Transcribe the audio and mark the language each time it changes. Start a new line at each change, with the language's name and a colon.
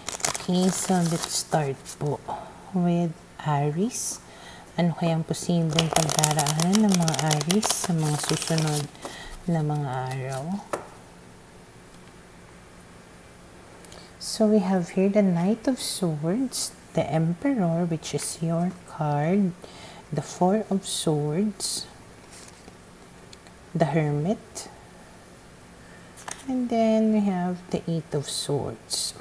English: Okay, so let's start po with Aries.
Filipino: Ano kayang posibleng pagdaraanan ng mga Aries sa mga susunod na mga araw?
English: So we have here the Knight of Swords, the Emperor, which is your card, the Four of Swords, the Hermit, and then we have the Eight of Swords.